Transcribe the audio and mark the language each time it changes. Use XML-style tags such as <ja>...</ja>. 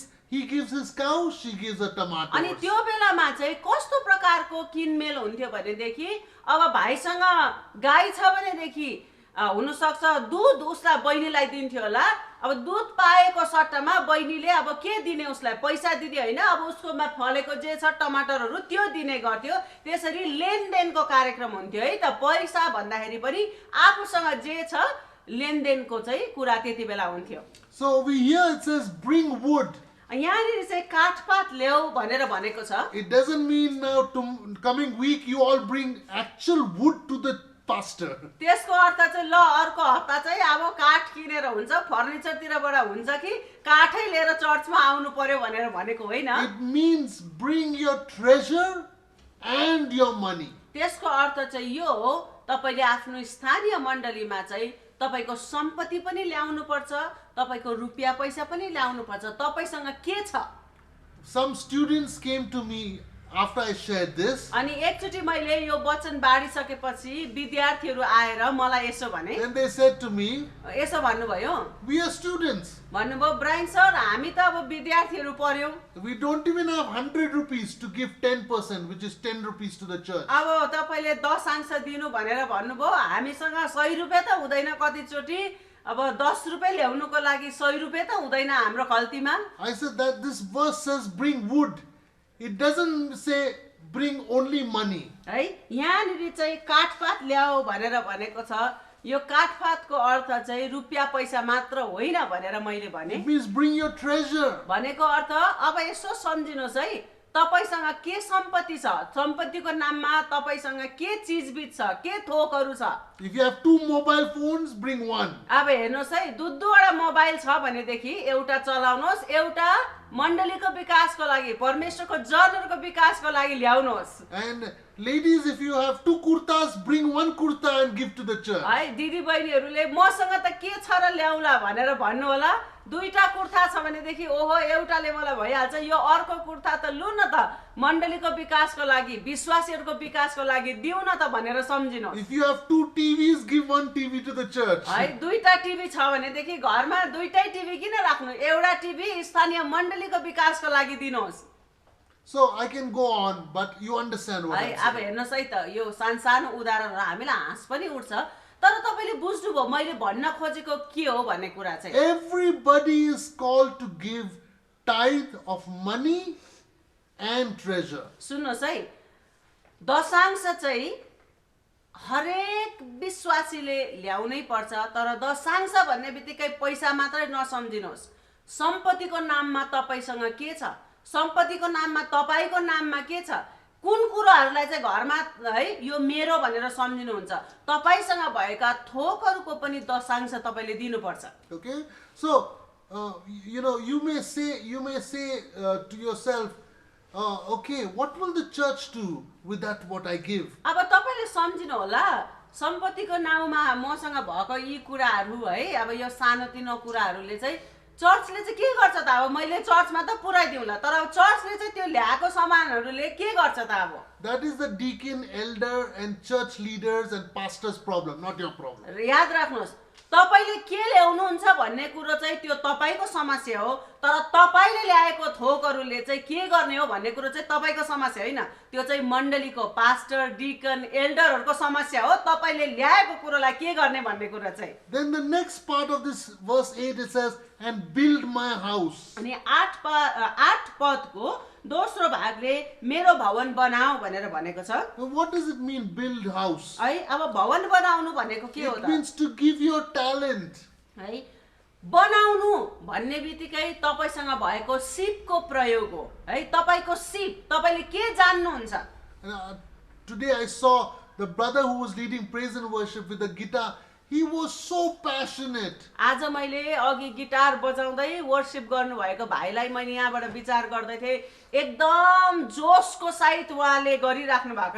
<en>he gives his cow, she gives the tomatoes.</en> <ne>अनि त्यो बेलामा चाहिँ कस्तो प्रकारको किनमेल हुन्थ्यो भनेदेखि अब भाइसँग गाई छ भनेदेखि हुन सक्छ दूध उसलाई बहिनीलाई दिन्थ्यो होला। अब दूध पाएको सट्टामा बहिनीले अब के दिने, उसलाई पैसा दिने होइन, अब उसकोमा फलेको जे छ टमाटरहरू त्यो दिने गर्थ्यो। त्यसरी लेनदेनको कार्यक्रम हुन्थ्यो है त। पैसा भन्दाखेरि पनि आफूसँग जे छ लेनदेनको चाहिँ कुरा त्यति बेला हुन्थ्यो।</ne> <en>So over here it says bring wood.</en> <ne>यहाँनिर चाहिँ काठपात ल्याऊ भनेर भनेको छ।</ne> <en>It doesn't mean now coming week you all bring actual wood to the pastor.</en> <ne>त्यसको अर्थ चाहिँ ल अर्को हप्ता चाहिँ अब काठ किनेर हुन्छ, फर्निचरतिरबाट हुन्छ कि काठै लिएर चर्चमा आउनु पर्यो भनेर भनेको होइन।</ne> <en>It means bring your treasure and your money.</en> <ne>त्यसको अर्थ चाहिँ यो हो, तपाईले आफ्नो स्थानीय मण्डलीमा चाहिँ तपाईको सम्पत्ति पनि ल्याउनु पर्छ, तपाईको रुपियाँ पैसा पनि ल्याउनु पर्छ। तपाईसँग के छ?</ne> <en>Some students came to me after I shared this,</en> <ne>अनि एकचोटि मैले यो वचन बाँडिसकेपछि विद्यार्थीहरू आएर मलाई यसो भने,</ne> <en>then they said to me,</en> <ne>यसो भन्नुभयो,</ne> <en>we are students.</en> <ne>भन्नुभयो ब्रायन सर हामी त अब विद्यार्थीहरू पर्यौं,</ne> <en>We don't even have 100 rupees to give 10%, which is 10 rupees to the church.</en> <ne>अब तपाईँले 10% दिनु भनेर भन्नुभयो, हामीसँग 100 रुपियाँ त हुँदैन, कतिचोटि अब 10 रुपियाँ ल्याउनुको लागि 100 रुपियाँ त हुँदैन हाम्रो खल्तीमा।</ne> <en>I said that this verse says bring wood. It doesn't say bring only money.</en> <ne>है यहाँनिर चाहिँ काठपात ल्याऊ भनेर भनेको छ। यो काठपातको अर्थ चाहिँ रुपियाँ पैसा मात्र होइन भनेर मैले भने।</ne> <en>It means bring your treasure.</en> <ne>भनेको अर्थ अब यसो सम्झिनुहोस् है, तपाईसँग के सम्पत्ति छ, सम्पत्तिको नाममा तपाईसँग के चिजबिज छ, के थोकहरू छ।</ne> <en>If you have 2 mobile phones, bring one.</en> <ne>अब हेर्नुहोस् है, दुईवटा मोबाइल छ भनेदेखि एउटा चलाउनुहोस्, एउटा मण्डलीको विकासको लागि, परमेश्वरको जनहरूको विकासको लागि ल्याउनुहोस्।</ne> <en>And ladies, if you have 2 kurtas, bring 1 kurta and give to the church.</en> <ne>है दिदी बहिनीहरूले मसँग त के छ र ल्याउला भनेर भन्नु होला। दुईटा कुर्ता छ भनेदेखि ओहो एउटाले मलाई भइहाल्छ, यो अर्को कुर्ता त लु न त मण्डलीको विकासको लागि, विश्वासीहरूको विकासको लागि दिउ न त भनेर सम्झिनुहोस्।</ne> <en>If you have 2 TVs, give 1 TV to the church.</en> <ne>है दुईटा टिभी छ भनेदेखि घरमा दुईटै टिभी किन राख्नु, एउटा टिभी स्थानीय मण्डलीको विकासको लागि दिनुहोस्।</ne> <en>So I can go on, but you understand what</en> <ne>है</ne> <en>I'm</en> <ne>अब</ne> <en>saying.</en> <ne>हेर्नुहोस् है त, यो सानो उदाहरणहरू हामीलाई हाँस पनि उठ्छ, तर तपाईँले बुझ्नुभयो मैले भन्न खोजेको के हो भन्ने कुरा चाहिँ।</ne> <en>Everybody is called to give tithe of money and treasure.</en> <ne>सुन्नुहोस् है, दशांश चाहिँ हरेक विश्वासीले ल्याउनै पर्छ, तर दशांश भन्ने बित्तिकै पैसा मात्रै नसम्झिनुहोस्। सम्पत्तिको नाममा तपाईसँग के छ, सम्पत्तिको नाममा तपाईको नाममा के छ, कुन कुराहरूलाई चाहिँ घरमा है यो मेरो भनेर सम्झिनुहुन्छ, तपाईसँग भएका थोकहरूको पनि दशांश तपाईले दिनुपर्छ।</ne> <en>Okay, so you may say to yourself, okay, what will the church do with that what I give?</en> <ne>अब तपाईले सम्झिनु होला, सम्पत्तिको नाउँमा मसँग भएको यी कुराहरू है, अब यो सानोतिनो कुराहरूले चाहिँ चर्चले चाहिँ के गर्छ त, अब मैले चर्चमा त पुर्याइदिउँला, तर अब चर्चले चाहिँ त्यो ल्याएको सामानहरूले के गर्छ त अब।</ne> <en>That is the deacon, elder and church leaders and pastors problem, not your problem.</en> <ne>याद राख्नुहोस्, तपाईले के ल्याउनुहुन्छ भन्ने कुरो चाहिँ त्यो तपाईको समस्या हो, तर तपाईले ल्याएको थोकहरूले चाहिँ के गर्ने हो भन्ने कुरो चाहिँ तपाईको समस्या होइन, त्यो चाहिँ मण्डलीको पास्टर, डिकन, एल्डरहरूको समस्या हो। तपाईले ल्याएको कुरोलाई के गर्ने भन्ने कुरा चाहिँ।</ne> <en>Then the next part of this verse 8 it says, and build my house.</en> <ne>अनि 8 पदको दोस्रो भागले मेरो भवन बनाऊ भनेर भनेको छ।</ne> <en>Now, what does it mean, build house?</en> <ne>है अब भवन बनाउनु भनेको के हो</ne> <en>It</en> <ne>त,</ne> <en>means to give your talent.</en> <ne>है बनाउनु भन्ने बित्तिकै तपाईसँग भएको सिपको प्रयोग हो, है तपाईको सिप, तपाईले के जान्नुहुन्छ।</ne> <en>Today I saw the brother who was leading praise and worship with the guitar. He was so passionate.</en> <ne>आज मैले अघि गिटार बजाउँदै वर्शिप गर्नुभएको भाइलाई मैले यहाँबाट विचार गर्दै थिएँ, एकदम जोशको साथ उहाँले गरिराख्नु भएको</ne>